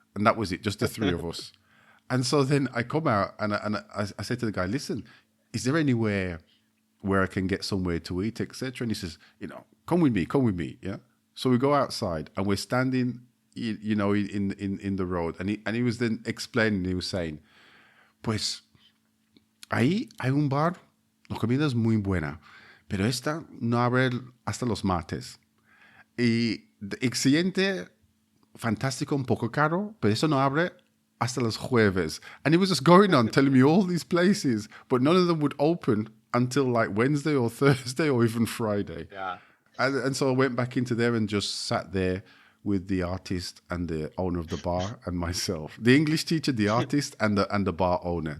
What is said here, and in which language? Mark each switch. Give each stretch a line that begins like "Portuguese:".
English: And that was it, just the three of us. And so then I come out and I said to the guy, listen, is there anywhere where I can get somewhere to eat, etc.? And he says, come with me. Yeah. So we go outside and we're standing, in the road. And he was then explaining, he was saying,
Spanish: pues ahí hay un bar, la comida es muy buena, pero esta no abre hasta los martes. Y el siguiente, fantástico, un poco caro, pero eso no abre hasta los jueves.
English: And he was just going on telling me all these places, but none of them would open until like Wednesday or Thursday or even Friday. Yeah. And so I went back into there and just sat there with the artist and the owner of the bar and myself. The English teacher, the artist, and the bar owner.